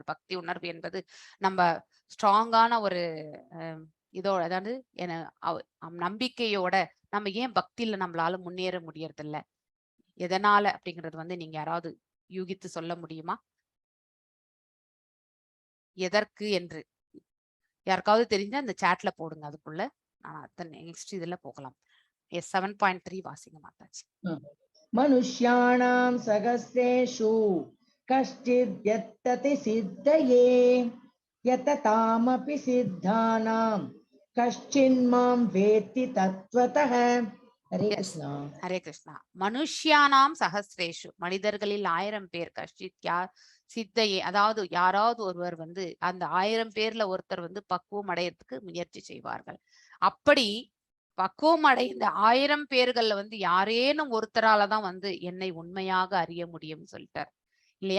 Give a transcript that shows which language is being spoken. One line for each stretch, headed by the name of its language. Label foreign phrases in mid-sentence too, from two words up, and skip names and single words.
Tamil: பக்தி உணர்வு என்பது நம்ம ஸ்ட்ராங்கான ஒரு இதோட, அதாவது நம்பிக்கையோட நம்ம ஏன் பக்தியில நம்மளால முன்னேற முடியறது இல்ல, எதனால அப்படிங்கிறது வந்து நீங்க யாராவது யூகித்து சொல்ல முடியுமா? எதற்கு என்று யாருக்காவது தெரிஞ்சா அந்த சாட்ல போடுங்க. அதுக்குள்ள நான் நெக்ஸ்ட் இதுல போகலாம். 7.3 வாசிங்க மாதாஜி.
Sanskrit: मनुष्याणां सहस्रेषु कश्चिद्यत्तति सिद्धये यततामपि सिद्धानां कश्चिन्मां वेत्ति तत्त्वतः. हरे
English: எஸ்,
Sanskrit: कृष्णा.
Tamil: ஹரே கிருஷ்ணா.
Sanskrit: मनुष्याणां सहस्रेषु,
Tamil: மனிதர்களில் 1000 பேர்,
Sanskrit: कश्चिद् यतति सिद्धये,
Tamil: அதாவது யாராவது ஒருவர் வந்து அந்த 1000 பேர்ல ஒருத்தர் வந்து பக்குவம் அடையறதுக்கு முயற்சி செய்வார்கள். அப்படி பக்குவம் அடைந்த 1000 பேர்கள்ல வந்து யாரேனும் ஒருத்தராலதான் வந்து என்னை உண்மையாக அறிய முடியும்னு சொல்லிட்டார் இல்லையா?